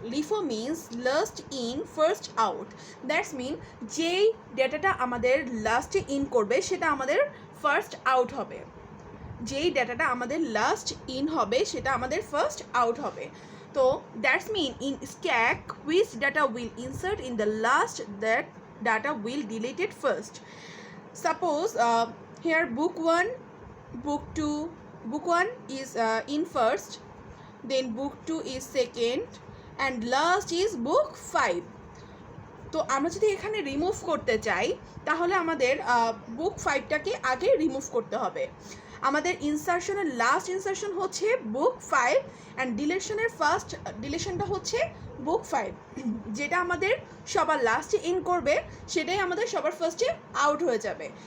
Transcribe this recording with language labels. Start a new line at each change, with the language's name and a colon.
English: LIFO means last in first out.
Bangla: That's mean যেই ডেটাটা আমাদের লাস্টে ইন করবে সেটা আমাদের ফার্স্ট আউট হবে। যেই ডেটাটা আমাদের লাস্ট ইন হবে সেটা আমাদের ফার্স্ট আউট হবে।
English: তো that's mean in stack which data will insert in the last, that data will deleted first. Suppose here book 1, book 2, book 1 is in first, then book 2 is second, and last is book 5.
Bangla: তো আমরা যদি এখানে remove করতে চাই তাহলে আমাদের বুক 5টাকে আগে remove করতে হবে। আমাদের ইনসারশনের লাস্ট ইনসারশন হচ্ছে বুক 5 অ্যান্ড ডিলেশনটা হচ্ছে বুক 5। যেটা আমাদের সবার লাস্টে ইন করবে সেটাই আমাদের সবার ফার্স্টে আউট হয়ে যাবে।